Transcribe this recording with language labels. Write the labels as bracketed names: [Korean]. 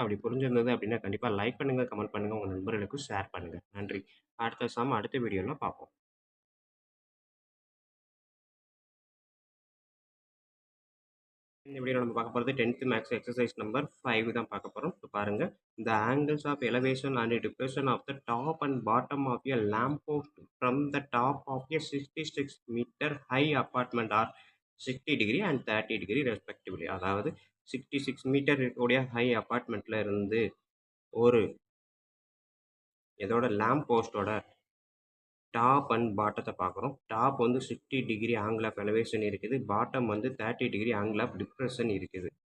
[Tamil] அப்படி புரிஞ்சிருந்தது அப்படின்னா கண்டிப்பாக லைக் பண்ணுங்கள், கமெண்ட் பண்ணுங்கள், உங்கள் நண்பர்களுக்கு ஷேர் பண்ணுங்கள். நன்றி. அடுத்த வீடியோவில் பார்ப்போம். இந்த வீடியோவில் நம்ம பார்க்க போகிறது 10th மேக்ஸ் எக்ஸசைஸ் நம்பர் 5 தான் பார்க்க போகிறோம். இப்போ பாருங்கள். [English] The angles of elevation and depression of the top and bottom of a lamp post from the top of a 66 meter high apartment are 60 degree and 30 degree respectively. [Tamil] அதாவது 66 metre இருக்கக்கூடிய high அப்பார்ட்மெண்ட்டில் இருந்து ஒரு இதோட லேம்ப் போஸ்டோட டாப் அண்ட் பாட்டத்தை பார்க்குறோம். Top வந்து 60 degree angle of elevation இருக்குது. Bottom வந்து 30 டிகிரி ஆங்கிள் ஆஃப் டிப்ரெஷன் இருக்குது.